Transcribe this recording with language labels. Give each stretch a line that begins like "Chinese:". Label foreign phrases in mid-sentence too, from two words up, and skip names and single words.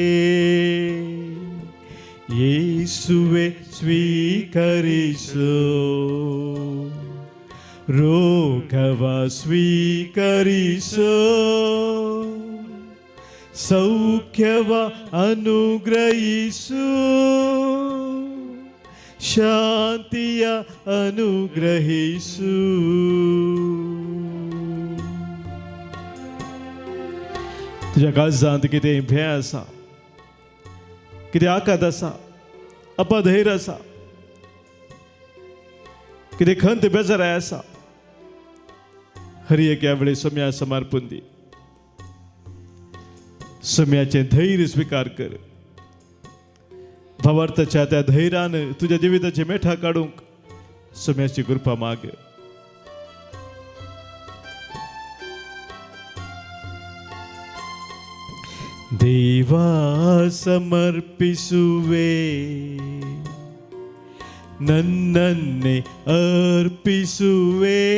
Kannada: ಯೇಸುವೆ ಸ್ವೀಕರಿಸು, ರೋಗವ ಸ್ವೀಕರಿಸು. ಸೌಖ್ಯವ ಅನುಗ್ರಹಿಸು, ಶಾಂತಿಯ ಅನುಗ್ರಹಿಸು.
Konkani: तुझ्या काळजांत कितें भंय आसा, कितें आकात आसा, अपधैर्य आसा, कितें खंत बेजाराय आसा, हर एक ह्या वेळी सोम्या समर्पण दी. सोम्याचे धैर्य स्वीकार कर. भावार्थाच्या त्या धैर्यान तुझ्या जिविताची मेठा काढूंक सोम्याची कृपा माग.
Kannada: ದೇವಾ ಸಮರ್ಪಿಸುವೆ, ನನ್ನನ್ನೇ ಅರ್ಪಿಸುವೆ.